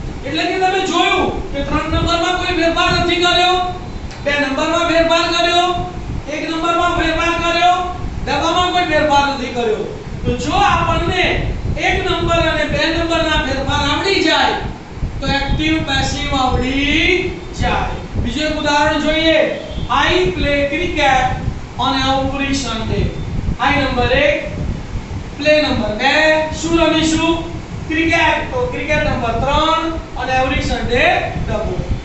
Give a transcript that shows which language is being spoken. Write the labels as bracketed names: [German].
[Gujarati] એટલે કે તમે જોયું કે 3 નંબરમાં કોઈ ફેરફાર નથી કર્યો, 2 નંબરમાં ફેરફાર કર્યો, 1 નંબરમાં ફેરફાર કર્યો, ડબ્બામાં કોઈ ફેરફાર નથી કર્યો. તો જો આપણને 1 નંબર અને 2 નંબરના ફેરફાર આવડી જાય તો એક્ટિવ પેસિવ આવડી જાય. બીજું એક ઉદાહરણ જોઈએ. [English] I play cricket on every Sunday. [Gujarati] I number 1, play number 2, શું રમીશું? ક્રિકેટ. તો ક્રિકેટ નંબર 3 અને [English] every Sunday [Gujarati] ડબ્બો.